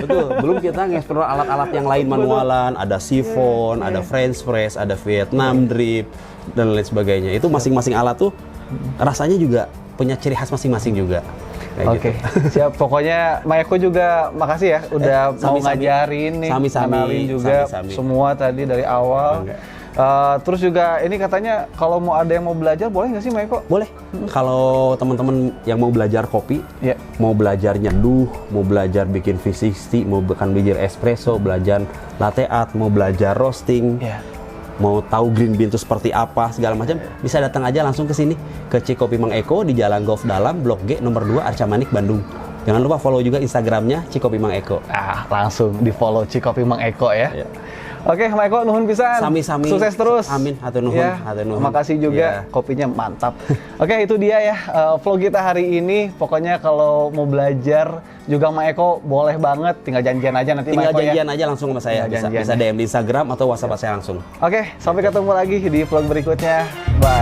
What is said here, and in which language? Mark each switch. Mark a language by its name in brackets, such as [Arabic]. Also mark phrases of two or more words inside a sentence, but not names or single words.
[Indonesian] Betul, belum kita nge-explore alat-alat yang lain manualan, ada siphon, ada [English] French press, [Indonesian] ada [English] Vietnam drip, [Indonesian] dan lain sebagainya. Itu masing-masing alat tuh rasanya juga punya ciri khas masing-masing juga. Kayak Oke, gitu. siap. Pokoknya Mayako juga makasih ya udah mau [Sundanese] sami-sami. [Indonesian] ngajarin nih, [Sundanese] Sami-sami. [Indonesian] kenalin juga [Sundanese] Sami-sami. [Indonesian] semua tadi dari awal. Bangga. Terus juga ini katanya kalau mau ada yang mau belajar boleh nggak sih Mayako? Boleh. Kalau teman-teman yang mau belajar kopi, Ya. mau belajar nyeduh, mau belajar bikin V60, mau belajar espresso, belajar [English] latte art, [Indonesian] mau belajar roasting, Ya. mau tahu [English] green bean [Indonesian] itu seperti apa segala macam, bisa datang aja langsung ke sini ke Cikopi Mang Eko di Jalan Golf Dalam, Blok G nomor 2 Arca Manik, Bandung. Jangan lupa follow juga Instagramnya Cikopi Mang Eko. Langsung di follow Cikopi Mang Eko ya. Ya. Oke, [Sundanese] Mang Eko nuhun pisan. Sami-sami. [Indonesian] Sukses terus. [Sundanese] Amin. Hatur nuhun. [Indonesian] Ya. [Sundanese] Hatur nuhun. [Indonesian] Makasih juga. Ya. Kopinya mantap. Oke, itu dia ya vlog kita hari ini. Pokoknya kalau mau belajar juga Mang Eko boleh banget. Tinggal janjian aja nanti Tinggal Mang Eko ya. janjian aja langsung sama saya. Tinggal Bisa janjian. DM di Instagram atau WhatsApp saya langsung. Oke, sampai ketemu lagi di vlog berikutnya.